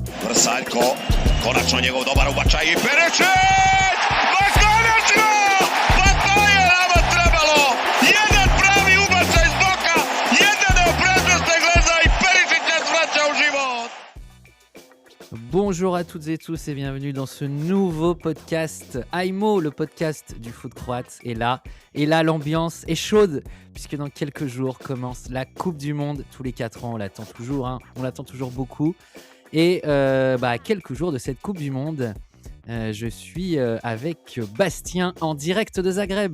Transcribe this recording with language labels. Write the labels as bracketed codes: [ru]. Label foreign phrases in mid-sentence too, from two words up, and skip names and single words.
[hr] Vrsaljko, konačno njegov dobar ubačaj i Perišić! Ma konačno! Pa to je nama trebalo! Jedan pravi ubačaj iz boka, jedan prednosti gleda i Perišić nas vraća u život! [fr] Bonjour à toutes et tous et bienvenue dans ce nouveau podcast AIMO, le podcast du foot croate. Et là, l'ambiance est chaude puisque dans quelques jours commence la Coupe du Monde. Tous les 4 ans, on l'attend toujours beaucoup. Et à quelques jours de cette Coupe du Monde, je suis avec Bastien en direct de Zagreb.